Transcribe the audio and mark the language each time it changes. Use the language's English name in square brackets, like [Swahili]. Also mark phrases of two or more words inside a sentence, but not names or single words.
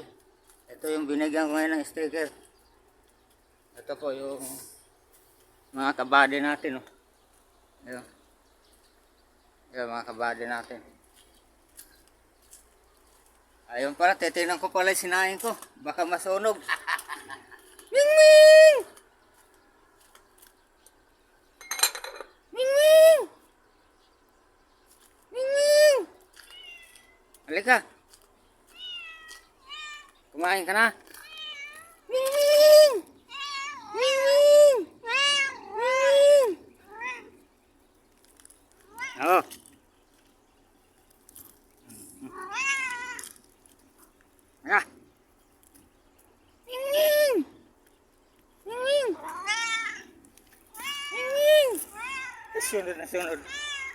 [Filipino] Ito yung binigyan ko ngayon ng sticker. Ito po yung mga kabady natin. Ayun. Ayun, mga kabady natin. Ayun pala, titignan ko pala sinain ko. Baka masunog. Ming Ming! Ming Ming! Ming Ming! Halika. Kumain ka na? Ming Ming! Ming Ming! Ming Ming! Oh. Ah. Ming Ming! Ming Ming! Ming Ming! Sunod na sunod.